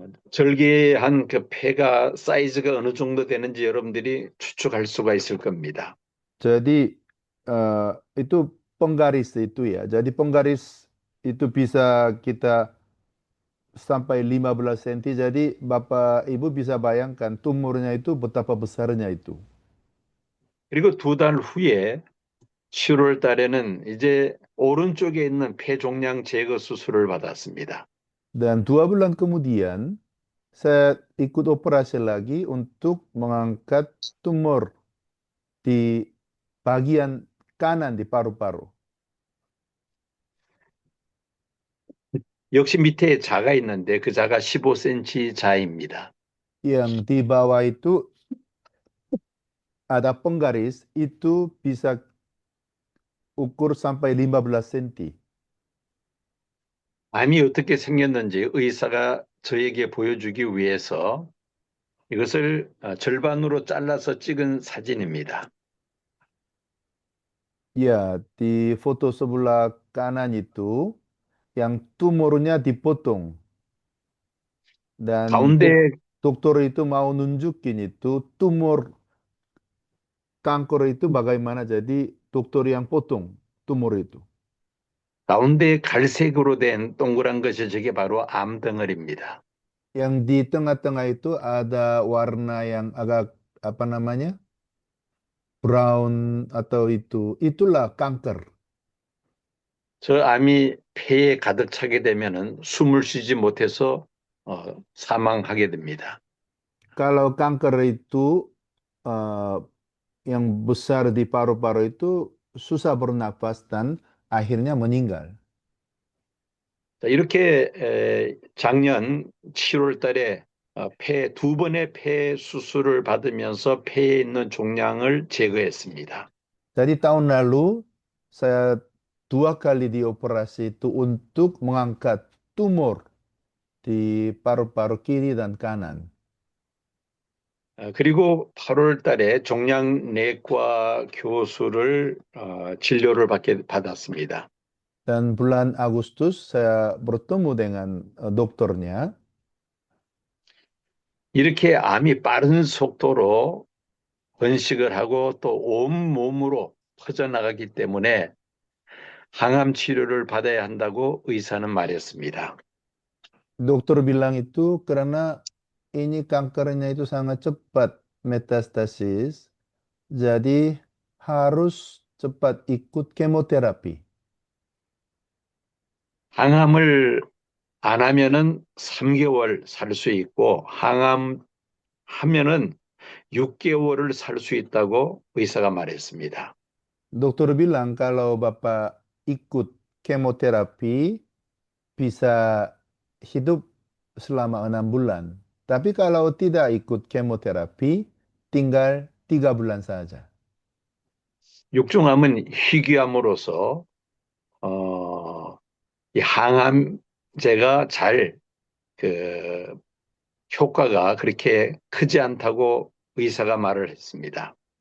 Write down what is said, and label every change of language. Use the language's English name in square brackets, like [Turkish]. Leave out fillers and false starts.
[Korean] 절개한 그 폐가 사이즈가 어느 정도 되는지 여러분들이 추측할 수가 있을 겁니다. [Indonesian] Jadi itu penggaris itu ya. Jadi penggaris itu bisa kita sampai 15 cm. Jadi Bapak Ibu bisa bayangkan tumornya itu betapa besarnya itu. [Korean] 그리고 2달 후에 7월 달에는 이제 오른쪽에 있는 폐 종양 제거 수술을 받았습니다. [Indonesian] Dan 2 bulan kemudian saya ikut operasi lagi untuk mengangkat tumor di bagian kanan di paru-paru. [Korean] 역시 밑에 자가 있는데 그 자가 15cm 자입니다. [Indonesian] Yang di bawah itu ada penggaris, itu bisa ukur sampai 15 cm. [Korean] 암이 어떻게 생겼는지 의사가 저에게 보여주기 위해서 이것을 절반으로 잘라서 찍은 사진입니다. [Indonesian] Ya, di foto sebelah kanan itu yang tumornya dipotong dan [Korean] 가운데 [Indonesian] dokter itu mau nunjukin itu tumor kanker itu bagaimana jadi dokter yang potong tumor itu. [Korean] 가운데 갈색으로 된 동그란 것이 저게 바로 암덩어리입니다. [Indonesian] Yang di tengah-tengah itu ada warna yang agak apa namanya? Brown atau itulah kanker. [Korean] 저 암이 폐에 가득 차게 되면은 숨을 쉬지 못해서 사망하게 됩니다. [Indonesian] Kalau kanker itu eh, yang besar di paru-paru itu susah bernafas dan akhirnya meninggal. [Korean] 자, 이렇게 작년 7월 달에 두 번의 폐 수술을 받으면서 폐에 있는 종양을 제거했습니다. [Indonesian] Jadi tahun lalu saya 2 kali dioperasi itu untuk mengangkat tumor di paru-paru kiri dan kanan. [Korean] 그리고 8월 달에 종양내과 교수를 진료를 받았습니다. [Indonesian] Dan bulan Agustus saya bertemu dengan dokternya. [Korean] 이렇게 암이 빠른 속도로 번식을 하고 또 온몸으로 퍼져나가기 때문에 항암 치료를 받아야 한다고 의사는 말했습니다. [Indonesian] Dokter bilang itu karena ini kankernya itu sangat cepat metastasis, jadi harus cepat ikut kemoterapi. [Korean] 항암을 안 하면은 3개월 살 수 있고 항암 하면은 6개월을 살 수 있다고 의사가 말했습니다. [Indonesian] Dokter bilang kalau Bapak ikut kemoterapi bisa hidup selama 6 bulan. Tapi kalau tidak ikut kemoterapi, tinggal 3 bulan saja. [Korean] 육중암은 희귀암으로서 이 항암제가 효과가 그렇게 크지 않다고 의사가 말을 했습니다.